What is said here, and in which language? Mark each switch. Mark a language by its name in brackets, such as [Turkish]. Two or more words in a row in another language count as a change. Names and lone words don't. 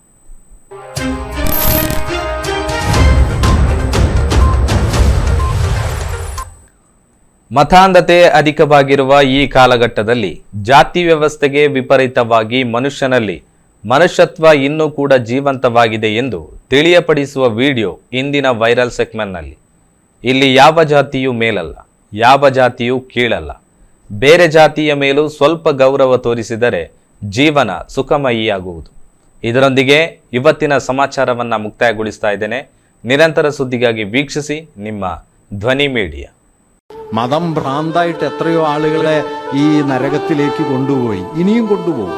[Kannada] ಮತಾಂಧತೆ ಅಧಿಕವಾಗಿರುವ ಈ ಕಾಲಘಟ್ಟದಲ್ಲಿ ಜಾತಿ ವ್ಯವಸ್ಥೆಗೆ ವಿಪರೀತವಾಗಿ ಮನುಷ್ಯನಲ್ಲಿ ಮನುಷ್ಯತ್ವ ಇನ್ನೂ ಕೂಡ ಜೀವಂತವಾಗಿದೆ ಎಂದು ತಿಳಿಯಪಡಿಸುವ ವಿಡಿಯೋ ಇಂದಿನ ವೈರಲ್ ಸೆಗ್ಮೆಂಟ್ನಲ್ಲಿ. ಇಲ್ಲಿ ಯಾವ ಜಾತಿಯೂ ಮೇಲಲ್ಲ, ಯಾವ ಜಾತಿಯೂ ಕೀಳಲ್ಲ. ಬೇರೆ ಜಾತಿಯ ಮೇಲೂ ಸ್ವಲ್ಪ ಗೌರವ ತೋರಿಸಿದರೆ ಜೀವನ ಸುಖಮಯಿಯಾಗುವುದು. ಇದರೊಂದಿಗೆ ಇವತ್ತಿನ ಸಮಾಚಾರವನ್ನು ಮುಕ್ತಾಯಗೊಳಿಸ್ತಾ ಇದ್ದೇನೆ. നിരന്തര സുദ്ധിಗಾಗಿ വീക്ഷിಸಿ ನಿಮ್ಮ ಧ್ವನಿ മീഡിയ. [Malayalam] മതം ഭ്രാന്തായിട്ട് എത്രയോ ആളുകളെ ഈ നരകത്തിലേക്ക് കൊണ്ടുപോയി, ഇനിയും കൊണ്ടുപോകും.